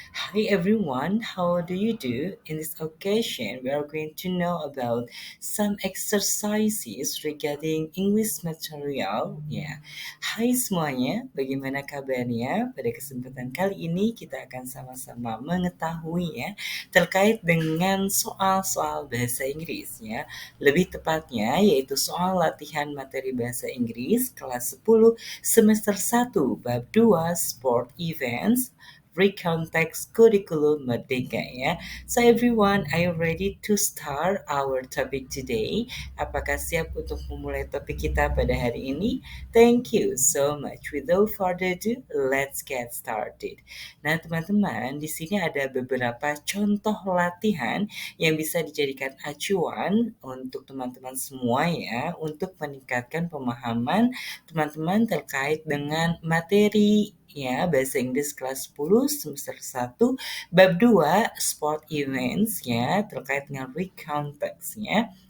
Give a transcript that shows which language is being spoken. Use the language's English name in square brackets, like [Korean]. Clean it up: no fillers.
[English] Hi everyone, how do you do? In this occasion, we are going to know about some exercises regarding English material. [Indonesian] Ya, Hai semuanya, bagaimana kabarnya? Pada kesempatan kali ini kita akan sama-sama mengetahui ya terkait dengan soal-soal bahasa Inggris ya. Lebih tepatnya yaitu soal latihan materi bahasa Inggris kelas 10 Semester 1, Bab 2, Sport Events, Recontext Kurikulum Merdeka ya. [English] So everyone, are you ready to start our topic today? [Indonesian] Apakah siap untuk memulai topik kita pada hari ini? [English] Thank you so much. Without further ado, let's get started. [Indonesian] Nah, teman-teman, di sini ada beberapa contoh latihan yang bisa dijadikan acuan untuk teman-teman semua ya, untuk meningkatkan pemahaman teman-teman terkait dengan materi ya bahasa Inggris kelas 10 semester 1 bab 2 sport events ya terkait dengan recontext ya.